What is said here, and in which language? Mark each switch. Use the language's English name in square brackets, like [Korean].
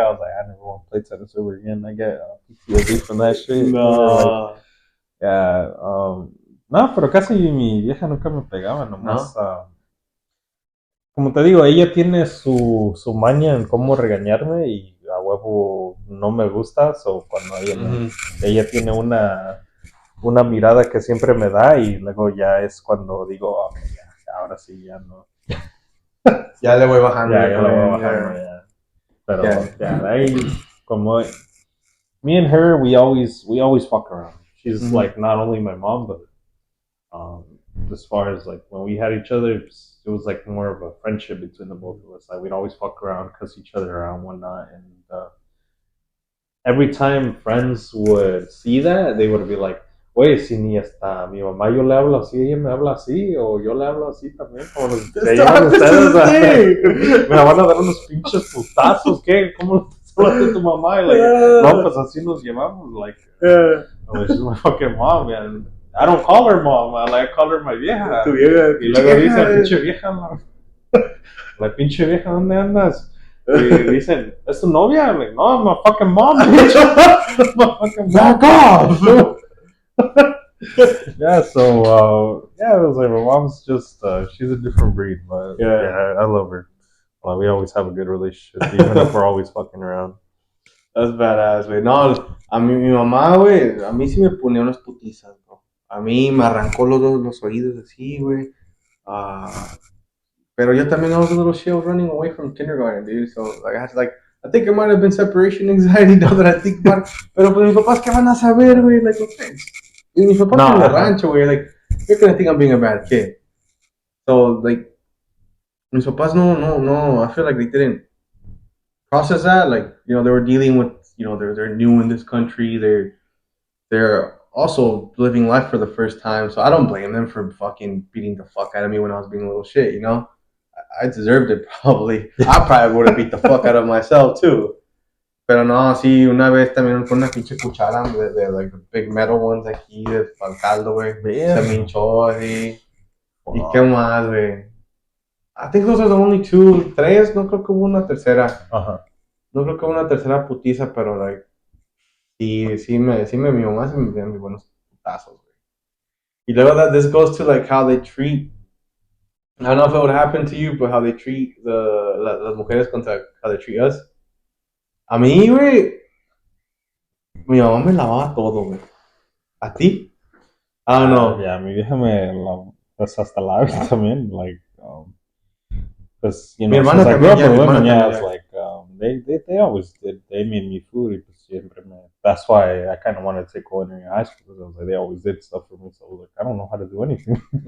[English] I was like, I never want to play tennis ever again. I get PTSD from that shit. No. Like, yeah. [Spanish] No, pero casi mi vieja nunca me pegaba, nomás. No. Como te digo, ella tiene su maña en cómo regañarme y a huevo no me gusta. So cuando ella tiene una mirada que siempre me da y luego ya es cuando digo, oh, ya, ahora sí, ya no. Ya le voy bajando. Ya le voy bajando, ya. Pero, yeah, ahí, como, [English] me and her, we always fuck around. She's like not only my mom, but as far as like when we had each other, it was like more of a friendship between the both of us. Like we'd always fuck around, cuss each other out and whatnot. And every time friends would see that, they would be like, [Spanish] oye, si ni hasta mi mamá yo le hablo así, ella me habla así, o yo le hablo así también, como se llevan ustedes. Me van a dar unos pinches putazos, ¿qué? ¿Cómo te hablas de tu mamá? Y like, no, pues así nos llevamos, like, [English] she's my fucking mom, man. I don't call her mom, I call her my vieja. [Spanish] Tu vieja. Y luego dice, pinche vieja, la pinche vieja, ¿dónde andas? Y dicen, ¿es tu novia? [English] Like, no, my fucking mom, bitch. My fucking back off. Yeah, so yeah, it was like my mom's just she's a different breed, but yeah, I love her. We always have a good relationship, even if we're always fucking around. That's badass, güey. [Spanish] No, a mí, mi mamá, güey, a mí sí me ponía unas putizas, bro. A mí me arrancó los oídos así, güey. Pero yo también, [English] I was a little shit running away from kindergarten, dude. So, like, I think it might have been separation anxiety now that I think about it. [Spanish] Pero pues mis papás, ¿qué van a saber, güey? [English] Like, okay. [Spanish] Y mis papás en el rancho, güey, [English] like, you're gonna think I'm being a bad kid. So, like, [Spanish] mis papás no, [English] I feel like they didn't process that. Like, they were dealing with, they're new in this country. They're also living life for the first time. So I don't blame them for fucking beating the fuck out of me when I was being a little shit, I deserved it probably. I probably would have beat the fuck out of myself too. [Spanish] Pero no, sí, una vez también con una pinche cuchara de [English] like the big metal ones [Spanish] aquí, de caldo, güey. Se me hinchó así. ¿Y qué más, güey? [English] I think those are the only two, [Spanish] tres, no creo que hubo una tercera. No creo que hubo una tercera putiza, pero like, sí mi mamá se me dieron mis buenos putazos, güey. [English] Y luego this goes to like how they treat, I don't know if it would happen to you, but how they treat [Spanish] las mujeres contra [English] how they treat us. [Spanish] A mí, güey, mi mamá me lavaba todo, güey. ¿A ti? [English] I don't know. [Spanish] Yeah, mi vieja pues hasta la también, like, pues, mi hermana [English] since I grew up with women, yeah, it's like, they always did. They made me food. [Spanish] Y pues siempre [English] that's why I kind of wanted to take culinary high school because I was like, they always did stuff for me. So I was like, I don't know how to do anything.